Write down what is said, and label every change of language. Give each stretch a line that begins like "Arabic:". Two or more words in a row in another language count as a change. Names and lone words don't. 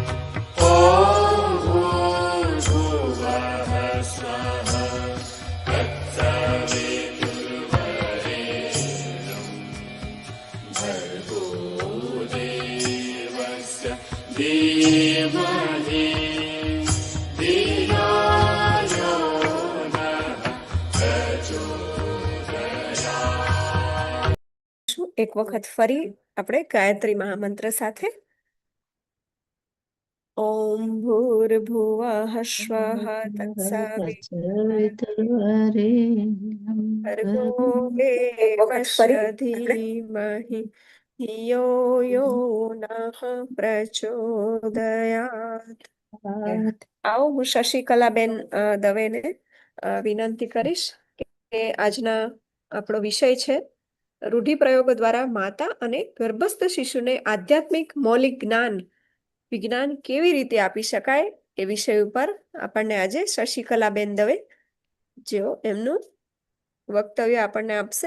Sanskrit: ॐ भूर्भुवः स्वः तत्सवितुर्वरेण्यं भर्गो देवस्य धीमहि धियो यो नः प्रचोदयात्।
Gujarati: એક વખત ફરી આપણે ગાયત્રી મહામંત્ર સાથે
Sanskrit: ओम भूर्भुवः स्वः તત્સવિતુર્વરેણ્યં ભર્ગો ભર્ગો देवस्य धीमहि धियो यो नः प्रचोदयात.
Gujarati: આવો હું શશિકલાબેન દવેને વિનંતી કરીશ કે આજના આપણો વિષય છે રૂઢિપ્રયોગો દ્વારા માતા અને ગર્ભસ્થ શિશુને આધ્યાત્મિક મૌલિક જ્ઞાન વિજ્ઞાન કેવી રીતે આપી શકાય એ વિષય ઉપર આપણને આજે શશિકલાબેન દવે જેઓ એમનું વક્તવ્ય આપણને આપશે.